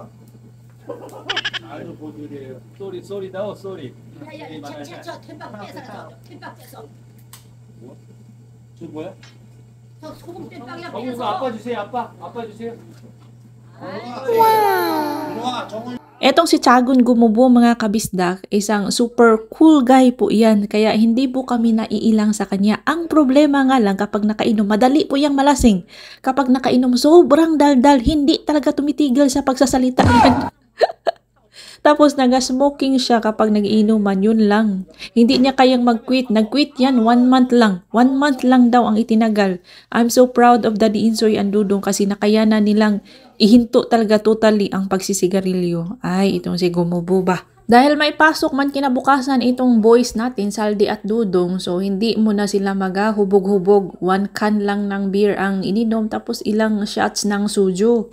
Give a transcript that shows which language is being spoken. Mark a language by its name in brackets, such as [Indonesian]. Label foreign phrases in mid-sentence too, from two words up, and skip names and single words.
[Korean] 아주 고들이에요. 쏘리 다오 쏘리. 야야, 저 템박 뺏어, 템박 뺏어. 저 뭐야? 저 소금 땜빵이야 정우가 뺏어. 아빠 주세요. 아빠 주세요. 와, 정훈. [Filipino] Etong si Tiagon Gumubo mga kabisdak, isang super cool guy po yan. Kaya hindi po kami naiilang sa kanya. Ang problema nga lang kapag nakainom, madali po yang malasing. Kapag nakainom, sobrang daldal, hindi talaga tumitigil sa pagsasalita niyan. Tapos naga-smoking siya kapag nag-iinuman, yun lang. Hindi niya kayang mag-quit. Nag-quit yan 1 month lang. 1 month lang daw ang itinagal. [English] I'm so proud of Daddy Insoy and Dudong [Filipino] kasi nakayanan nilang ihinto talaga totally ang pagsisigarilyo. Ay, itong si Gumubo ba? Dahil may pasok man kinabukasan itong boys natin, Saldi at Dudong, so hindi mo na sila magahubog-hubog. 1 can lang ng beer ang ininom tapos ilang shots ng suju.